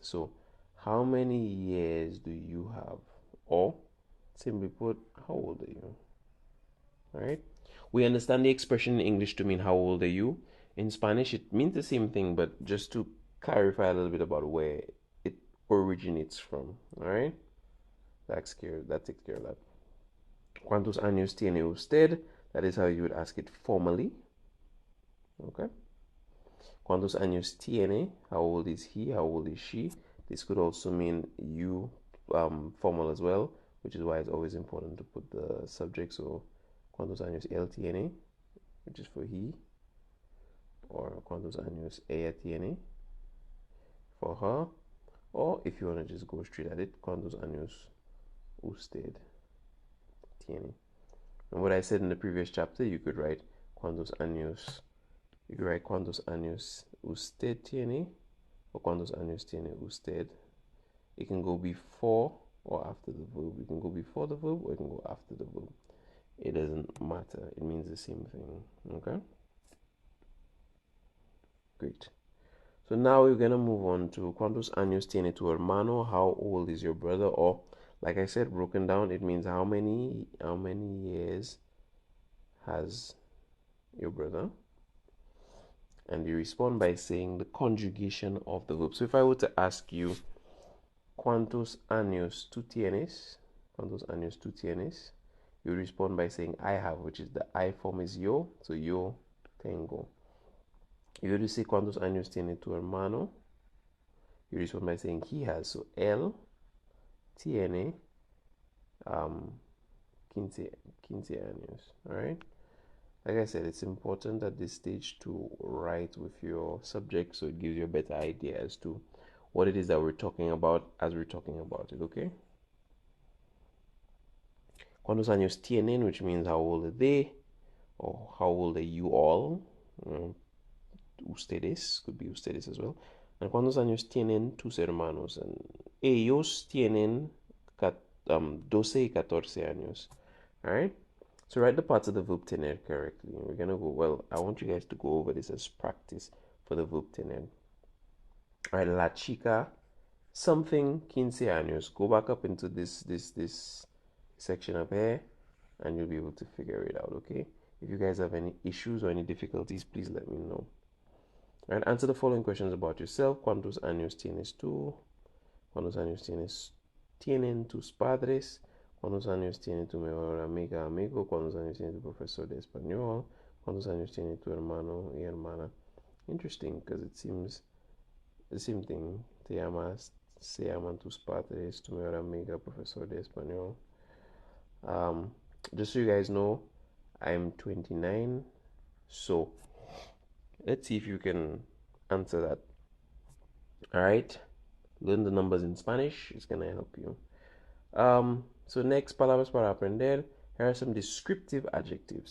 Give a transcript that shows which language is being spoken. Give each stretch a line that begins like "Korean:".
English: So how many years do you have? Or simply put, how old are you? All right. We understand the expression in English to mean how old are you. In Spanish, it means the same thing, but just to clarify a little bit about where it originates from. All right. That takes care of that.
Spanish: ¿Cuántos años tiene usted?
English: That is how you would ask it formally. Okay.
Spanish: ¿Cuántos años tiene?
English: How old is he? How old is she? This could also mean you formal as well, which is why it's always important to put the subject. So,
Spanish: ¿cuántos años él tiene?
English: Which is for he. Or
Spanish: ¿cuántos años ella tiene?
English: For her. Or if you want to just go straight at it,
Spanish: ¿cuántos años usted tiene?
English: And what I said in the previous chapter, you could write
Spanish: ¿cuántos años?
English: You could write
Spanish: ¿cuántos años usted tiene? Or ¿cuántos años tiene usted?
English: It can go before or after the verb. It can go before the verb or it can go after the verb. It doesn't matter. It means the same thing. Okay? Great. So now we're gonna move on to
Spanish: ¿cuántos años tiene tu hermano?
English: How old is your brother? Or like I said, broken down, it means how many years has your brother? And you respond by saying the conjugation of the verb. So if I were to ask you
Spanish: ¿cuántos años tú tienes? ¿Cuántos años tú tienes?
English: You respond by saying I have, which is the I form is yo, so
Spanish: yo tengo.
English: You to say
Spanish: ¿cuántos años tiene tu hermano?
English: You respond by saying he has, so
Spanish: él tiene 15 años.
English: Alright? Like I said, it's important at this stage to write with your subject so it gives you a better idea as to what it is that we're talking about as we're talking about it, okay?
Spanish: ¿Cuántos años tienen?
English: Which means how old are they? Or how old are you all? Ustedes, could be ustedes as well.
Spanish: And ¿cuántos años tienen tus hermanos? And ellos tienen 12 y 14 años. Alright?
English: So write the parts of the verb tener correctly. We're gonna go, well, I want you guys to go over this as practice for the verb tener.
Spanish: Alright, la chica, something 15 años.
English: Go back up into this section up here and you'll be able to figure it out, okay? If you guys have any issues or any difficulties, please let me know. Alright, answer the following questions about yourself.
Spanish: ¿Cuántos años tienes tú? ¿Cuántos años tienen tus padres? ¿Cuántos años tiene tu mejor amiga, amigo? ¿Cuántos años tiene tu profesor de español? ¿Cuántos años tiene tu hermano y hermana?
English: Interesting, because it seems the same thing.
Spanish: Te llamas, se llaman tus padres, tu mejor amiga, profesor de español.
English: Um, just so you guys know, I'm 29, so let's see if you can answer that. All right, learn the numbers in Spanish. It's gonna help you. So next,
Spanish: palabras para aprender.
English: Here are some descriptive adjectives.